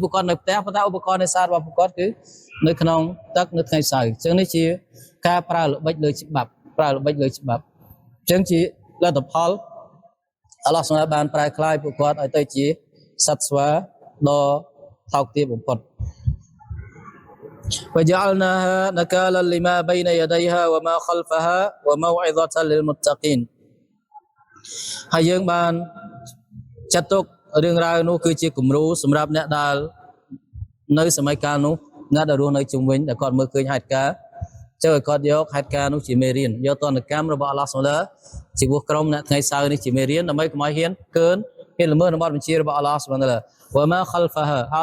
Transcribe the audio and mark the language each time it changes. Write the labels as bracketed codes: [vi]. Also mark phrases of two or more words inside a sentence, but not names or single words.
[km] ពួកគាត់នៅផ្ទះប៉ុន្តែឧបករណ៍នេសាទរបស់ពួកគាត់គឺនៅក្នុងទឹកនៅថ្ងៃសៅរ៍អញ្ចឹងនេះជាការប្រើល្បិចលើច្បាប់ប្រើល្បិចលើច្បាប់អញ្ចឹងជាលទ្ធផលអល់ឡោះសម្រាប់បានប្រែក្លាយពួកគាត់ឲ្យទៅជាសត្វស្វាដ៏ថោកទាបបំផុត [ar] وجعلناها نكالا لما بين يديها وما خلفها وموعظة [km] للمتقين ហើយយើងបានចាត់ទុករឿងរ៉ាវនោះគឺជាគំរូសម្រាប់អ្នកដែលនៅសម័យកាលនោះអ្នកដែលរស់នៅជុំវិញដែលគាត់មើលឃើញហេតុការណ៍ចូលឲ្យគាត់យកហេតុការណ៍នោះជាមេរៀនយកតន កម្មរបស់អល់ឡោះសុបហានជាវោះក្រុមអ្នកថ្ងៃសៅរ៍នេះជាមេរៀនដើម្បីកុំឲ្យហ៊ានកើនហ៊ានល្មើសនៅបទបញ្ជារបស់អល់ឡោះសុបហាន [ar] وما خلفها [km] អល់